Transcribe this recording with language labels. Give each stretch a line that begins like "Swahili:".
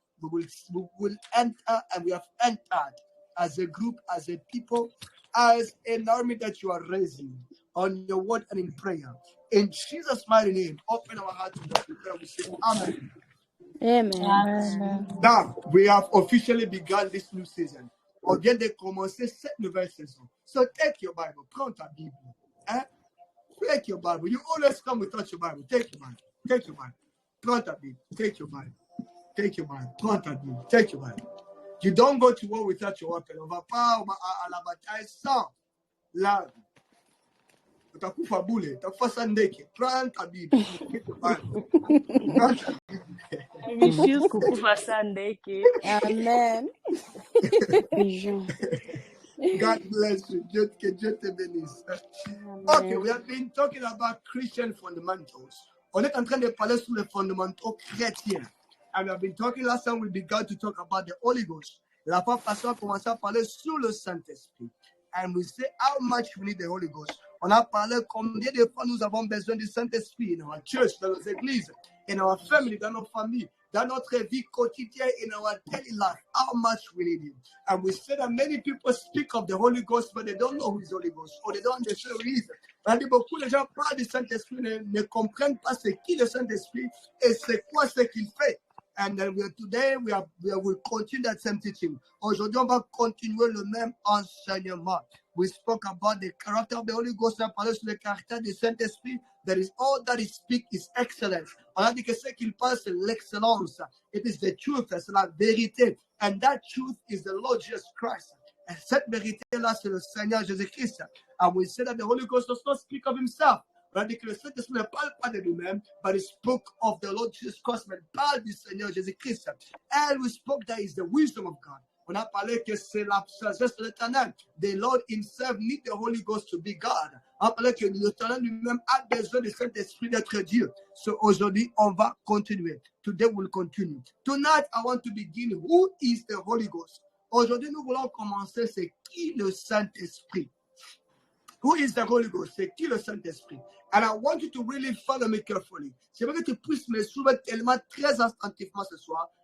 English: We will enter, and we have entered as a group, as a people, as an army that you are raising on your word and in prayer. In Jesus' mighty name, open our hearts to prayer. We say, Amen. Amen. Now, we have officially begun this new season.
French: On vient de commencer cette nouvelle saison.
English: So take your Bible.
French: Prends ta Bible.
English: Take your Bible. You always come without your Bible. Take your Bible. Take your Bible.
French: Prends ta Bible.
English: Take your Bible. Take your Bible. Prends ta Bible. Take your Bible. You don't go to war without your weapon.
French: On va pas à la bataille sans l'arme.
Swahili: Utakufa bule. Utakufa sandeke.
French: Prends ta Bible.
English: Take your Bible.
French: Prends ta Bible.
Swahili: Refuse kukufa sandeke.
English: Amen. God bless you.
French: Que Dieu te bénisse.
English: Okay, we have been talking about Christian fundamentals.
French: On est en train de parler sur les fondamentaux chrétiens.
English: And we have been talking last time, we began to talk about the Holy Ghost.
French: La fois passée, on a commencé à parler sur le Saint-Esprit.
English: and we say how much we need the Holy Ghost.
French: On a parlé combien de fois nous avons besoin du Saint-Esprit
English: in our church,
French: dans nos églises,
English: in our family,
French: dans nos familles, dans notre vie quotidienne,
English: in our daily life,
French: how much we need Him.
English: And we say that many people speak of the Holy Ghost, but they don't know who is Holy Ghost, or they don't understand who He is.
French: Beaucoup de gens parlent du Saint-Esprit, ne comprennent pas c'est qui le Saint-Esprit et c'est quoi ce qu'il fait.
English: And then today we will continue that same teaching.
French: Aujourd'hui, on va continuer le même enseignement.
English: We spoke about the character of the Holy Ghost.
French: On a parlé sur le caractère du Saint-Esprit.
English: That is all that He speaks is excellence.
French: On a dit que ce qu'il parle, c'est l'excellence.
English: It is the truth,
French: c'est la vérité.
English: And that truth is the Lord Jesus Christ.
French: Et cette vérité-là, c'est le Seigneur Jésus-Christ.
English: And we say that the Holy Ghost does not speak of Himself.
French: On a dit que le Saint-Esprit ne parle pas de lui-même,
English: but He spoke of the Lord Jesus Christ,
French: mais parle du Seigneur Jésus-Christ.
English: And we spoke that is the wisdom of God.
French: On a parlé que c'est la sagesse de l'Éternel.
English: The Lord Himself needs the Holy Ghost to be God.
French: On a parlé que l'Éternel lui-même a besoin du Saint-Esprit d'être Dieu. So aujourd'hui, on va continuer.
English: Today we'll continue. Tonight, I want to begin. Who is the Holy Ghost?
French: Aujourd'hui, nous voulons commencer. C'est qui le Saint-Esprit?
English: Who is the Holy Ghost?
French: C'est qui le Saint-Esprit?
English: And I want you to really follow me carefully.
French: J'aimerais que tu puisses me suivre tellement très attentivement ce soir.